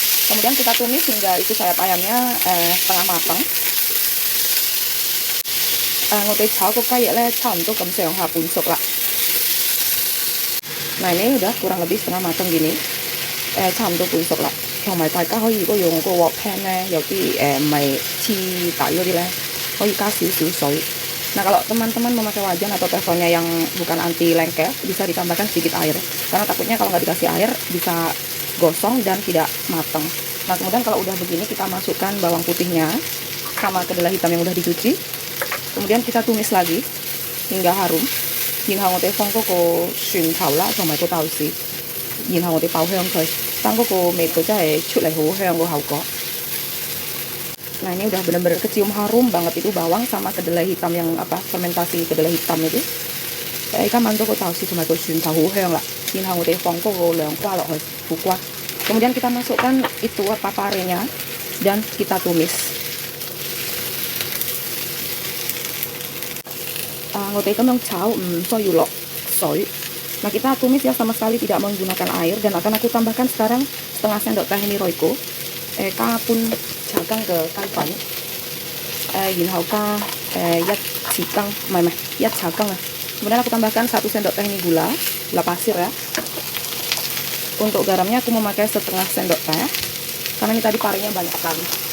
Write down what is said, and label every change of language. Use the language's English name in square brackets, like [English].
[Indonesian] Kemudian kita tumis hingga itu sayap ayamnya setengah matang. [Cantonese] Ngồi đây炒個雞翼咧，差唔多咁上下半熟啦。 [Indonesian] Nah, ini udah kurang lebih setengah matang gini. [Cantonese] 差唔多半熟啦。同埋大家可以如果用個鑊 pan 咧，有啲唔係黐底嗰啲咧，可以加少少水。 [Indonesian] Nah, kalau teman-teman memakai wajan atau teflonnya yang bukan anti lengket, bisa ditambahkan sedikit air. Karena takutnya kalau nggak dikasih air, bisa gosong dan tidak matang. Nah, kemudian kalau udah begini, kita masukkan bawang putihnya sama kedelai hitam yang udah dicuci. Kemudian kita tumis lagi hingga harum. [Cantonese] 然後我哋放嗰個蒜頭啦，同埋個豆豉，然後我哋爆香佢，等嗰個味道真係出嚟好香個效果。 [Indonesian] Nah, ini udah benar-benar kecium harum banget itu bawang sama kedelai hitam yang fermentasi kedelai hitam itu. [Cantonese] 而家燜咗個豆豉同埋個蒜頭好香啦。然後我哋放嗰個涼瓜落去，苦瓜。 [Indonesian] Kemudian kita masukkan itu parenya dan kita tumis. [Cantonese] 我哋咁樣炒唔需要落水. [Indonesian] Nah, kita tumis ya sama sekali tidak menggunakan air dan akan aku tambahkan sekarang setengah sendok teh ini Royco. [Cantonese] 加半茶羹嘅雞粉，然後加一匙羹，唔係一茶羹啊。 [Indonesian] Kemudian aku tambahkan 1 sendok teh ini gula pasir ya. Untuk garamnya aku memakai setengah sendok teh, karena ini tadi parenya banyak sekali.